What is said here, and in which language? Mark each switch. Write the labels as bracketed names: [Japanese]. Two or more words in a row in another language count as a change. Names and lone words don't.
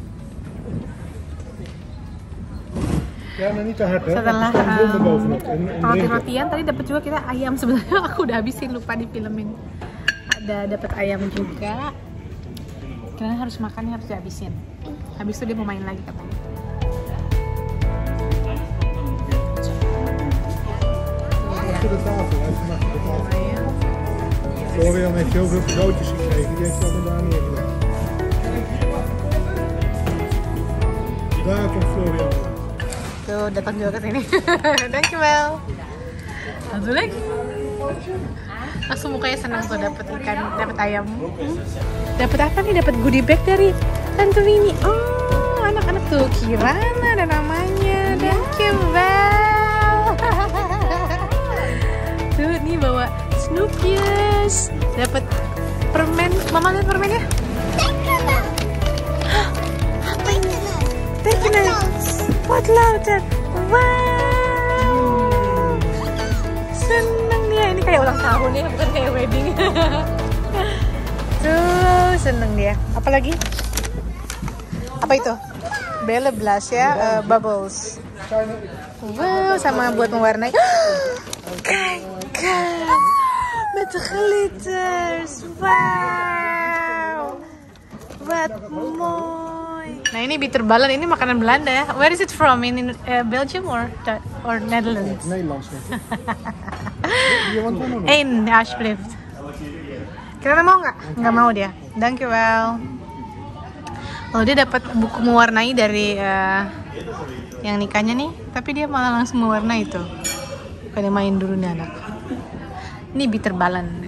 [Indonesian] Setelah roti-rotian tadi dapat juga kita ayam, sebenarnya aku udah habisin, lupa difilmin. Ada dapat ayam juga. Karena harus makannya harus dihabisin. Habis itu dia mau main lagi katanya. [Dutch] Achter de tafel, hij heeft hem achter de tafel. Florian heeft zoveel cadeautjes gekregen, die heeft dat daar neergelegd. Daar komt Florian. [Indonesian] Tuh datang juga ke sini. Dankjewel. Satu lagi. Langsung mukanya senang tuh dapat ikan, dapat ayam. Dapat apa nih? Dapat goodie bag dari Tante Winnie. Oh, anak-anak tuh Kirana ada namanya. Dankjewel. Tuh nih bawa Snoopy's. Dapat permen. Mama lihat permennya. Apa ini? Tekenas. [English] What louder? Wow. [Indonesian] Seneng dia, ini kayak ulang tahun ya, bukan kayak wedding. Tuh seneng dia. Apalagi? Apa itu? Belle Blush ya, bubbles. Wow, sama buat mewarnai. [Dutch] Kijk, met de glitters. Wow, wat mooi. [Indonesian] Nah ini [Dutch] bitter ballen, [Indonesian] ini makanan Belanda ya. [English] Where is it from? In Belgium or Netherlands? [Dutch] Nederlands. Je want wel nog? Eén, alsjeblieft. [Indonesian] Kira mau nggak? Nggak mau dia. [Dutch] Dankjewel. [Indonesian] Oh dia dapat buku mewarnai dari yang nikahnya nih, tapi dia malah langsung mewarnai itu. Bukan main dulu nih anak. Ini [Dutch] bitter ballen.